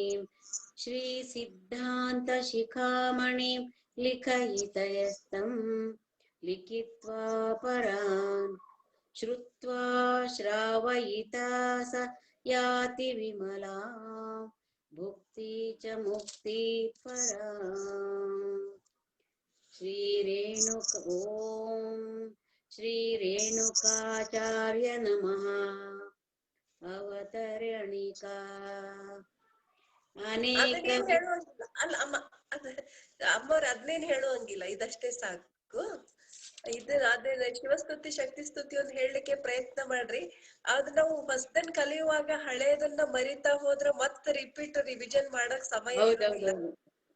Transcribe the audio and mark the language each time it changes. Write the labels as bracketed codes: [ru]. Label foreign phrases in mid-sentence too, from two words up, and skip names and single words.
[sa] श्रीसिद्धान्तशिखामणिं लिखयितयस्तं लिखित्वा परान् श्रुत्वा श्रावयिता स याति विमला भुक्ति च मुक्ति पराम् ॐ श्रीरेणुकाचार्य नमः अवतरणिका ಅನೇಕ [kn] ಅಮ್ಮವ್ರ ಅದನ್ನೇನ್ ಹೇಳುವಂಗಿಲ್ಲ, ಇದಷ್ಟೇ ಸಾಕು. ಅದೇ ಶಿವಸ್ತುತಿ ಶಕ್ತಿ ಸ್ತುತಿ ಒಂದು ಹೇಳಲಿಕ್ಕೆ ಪ್ರಯತ್ನ ಮಾಡ್ರಿ. ಅದ್ ನಾವು ಫಸ್ಟ್ ಕಲಿಯುವಾಗ ಹಳೇದನ್ನ ಮರಿತಾ ಹೋದ್ರೆ ಮತ್ತೆ [en] repeat revision [kn] ಮಾಡಕ್ ಸಮಯ ಇರೋದಿಲ್ಲ.